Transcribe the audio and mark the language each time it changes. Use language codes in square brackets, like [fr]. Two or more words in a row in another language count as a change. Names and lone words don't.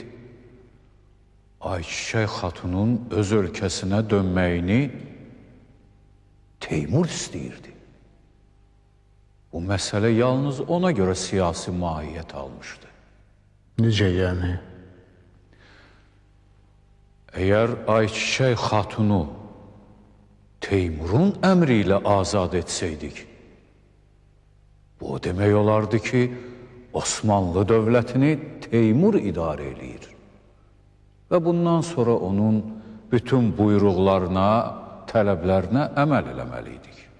[tr] Ayçiçek Hatun'un öz ülkesine dönmeyini Teymur istəyirdi. Bu mesele yalnız ona göre siyasi mahiyet almıştı. Nice yani? [az] Əgər Ayçiçək xatunu Teymurun əmri ilə azad etsəydik, bu demək olardı ki, Osmanlı dövlətini Teymur idarə eləyir və bundan sonra onun bütün buyruqlarına, tələblərinə əməl eləməliydik.